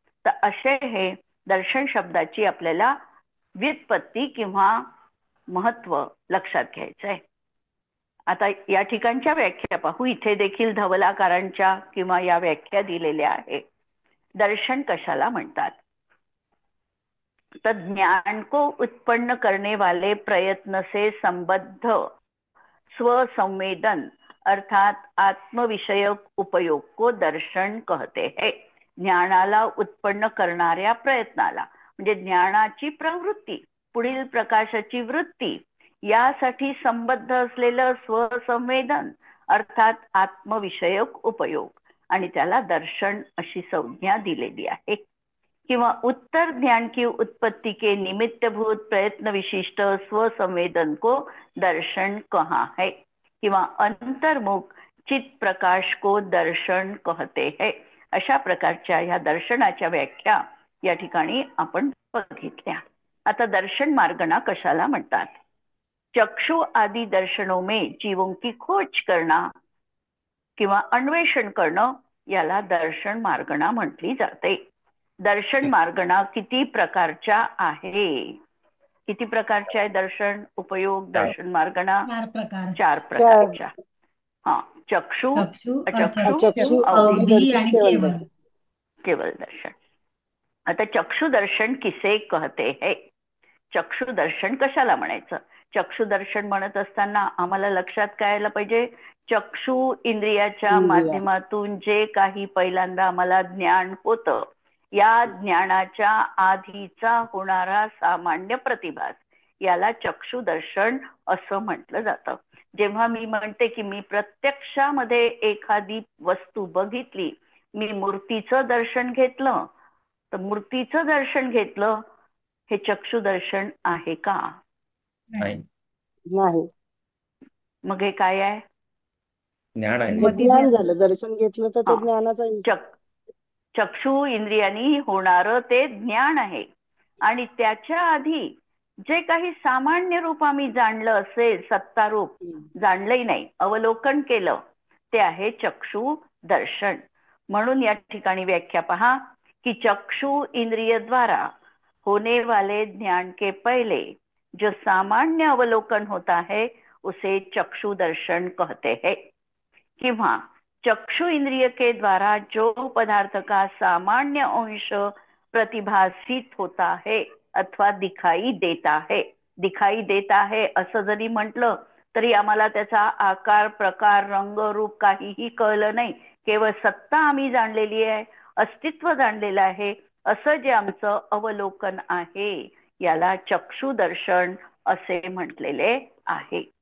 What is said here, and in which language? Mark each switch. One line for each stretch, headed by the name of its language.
Marathi: तर असे हे दर्शन शब्दाची आपल्याला व्युत्पत्ती किंवा महत्व लक्षात घ्यायचं आहे. आता या ठिकाणच्या व्याख्या पाहू. इथे देखील धवलाकारांच्या किंवा या व्याख्या दिलेल्या आहे. दर्शन कशाला म्हणतात?
Hindi: तर ज्ञान को उत्पन्न करने वाले प्रयत्न से संबद्ध स्वसंवेदन अर्थात आत्मविषयक उपयोग को दर्शन कहते हैं.
Marathi: ज्ञानाला उत्पन्न करणाऱ्या प्रयत्नाला म्हणजे ज्ञानाची प्रवृत्ती, पुढील प्रकाशाची वृत्ती, यासाठी संबद्ध असलेलं स्वसंवेदन अर्थात आत्मविषयक उपयोग, आणि त्याला दर्शन अशी संज्ञा दिलेली आहे.
Hindi: किंवा उत्तर ज्ञान की उत्पत्ति के निमित्तभूत प्रयत्न विशिष्ट स्वसंवेदन को दर्शन कहा है. किंवा अंतर्मुख चित प्रकाश को दर्शन कहते हैं.
Marathi: अशा प्रकारच्या ह्या दर्शनाच्या व्याख्या या ठिकाणी आपण बघितल्या. आता दर्शन मार्गना कशाला म्हणतात?
Hindi: चक्षु आदि दर्शनों में जीवों की खोज करना
Marathi: किंवा अन्वेषण करणं याला दर्शन मार्गना म्हटली जाते. दर्शन मार्गना किती प्रकारच्या आहे? किती प्रकारच्या आहे दर्शन उपयोग दर्शन मार्गना? 4 प्रकार. 4 प्रकारच्या. हा, चक्षु, चक्षु, अचक्षु, अचक्षु, अवधि, अवधि आणि केवल. केवल दर्शन.
Hindi: आता चक्षु दर्शन किसे कहते है?
Marathi: चक्षु दर्शन कशाला म्हणायचं? चक्षु दर्शन म्हणत असताना आम्हाला लक्षात काय आलं पाहिजे? चक्षु इंद्रियाच्या माध्यमातून जे काही पहिल्यांदा आम्हाला ज्ञान होतं, या ज्ञानाच्या आधीचा होणारा सामान्य प्रतिभास याला चक्षु दर्शन असं म्हटलं जातं. जेव्हा मी म्हणते की मी प्रत्यक्षामध्ये एखादी वस्तू बघितली, मी मूर्तीचं दर्शन घेतलं, तर मूर्तीचं दर्शन घेतलं हे चक्षु दर्शन आहे का? नाही. मग हे काय आहे? ज्ञान आहे. ज्ञान झालं. दर्शन घेतलं तर ते ज्ञानाचा चक्षु इंद्रियांनी होणारं ते ज्ञान आहे. आणि त्याच्या आधी जे काही सामान्य रूप आम्ही जाणलं असेल, सत्तारूप जाणलंही नाही, अवलोकन केलं, ते आहे चक्षु दर्शन. म्हणून या ठिकाणी व्याख्या पहा कि
Hindi: चक्षु इंद्रिय द्वारा होने वाले ज्ञान के पहले जो सामान्य अवलोकन होता है उसे चक्षु दर्शन कहते हैं. किंवा चक्षु इंद्रिय के द्वारा जो पदार्थ का सामान्य अंश प्रतिभासित होता है अथवा दिखाई देता है. दिखाई देता है
Marathi: असं जरी म्हटलं तरी आम्हाला त्याचा आकार, प्रकार, रंग, रूप काहीही कळलं नाही. केवळ सत्ता आम्ही जाणलेली आहे, अस्तित्व जाणलेलं आहे, असं जे आमचं अवलोकन आहे याला चक्षु दर्शन असे म्हटलेले आहे.